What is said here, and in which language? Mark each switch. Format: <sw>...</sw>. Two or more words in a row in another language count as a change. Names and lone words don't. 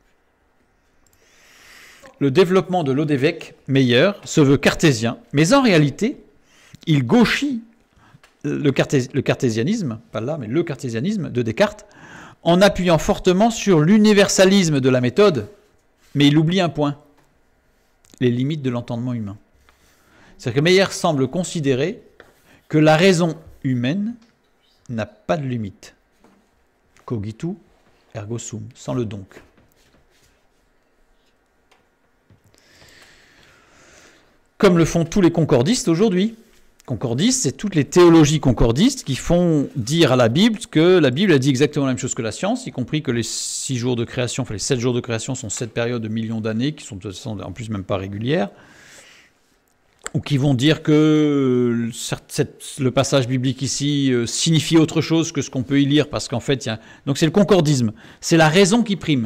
<fr>Le développement de Lodewijk Meyer se veut cartésien, mais en réalité, il gauchit le cartésianisme, pas là, mais le cartésianisme de Descartes, en appuyant fortement sur l'universalisme de la méthode, mais il oublie un point, les limites de l'entendement humain. C'est-à-dire que Meyer semble considérer que la raison humaine n'a pas de limite.</fr> <la>Cogitu ergo sum,</la> <fr>sans le donc. Comme le font tous les concordistes aujourd'hui. Concordistes, c'est toutes les théologies concordistes qui font dire à la Bible que la Bible a dit exactement la même chose que la science, y compris que les 6 jours de création, enfin les 7 jours de création sont 7 périodes de millions d'années, qui sont en plus même pas régulières, ou qui vont dire que le passage biblique ici signifie autre chose que ce qu'on peut y lire, parce qu'en fait, donc c'est le concordisme, c'est la raison qui prime.</fr>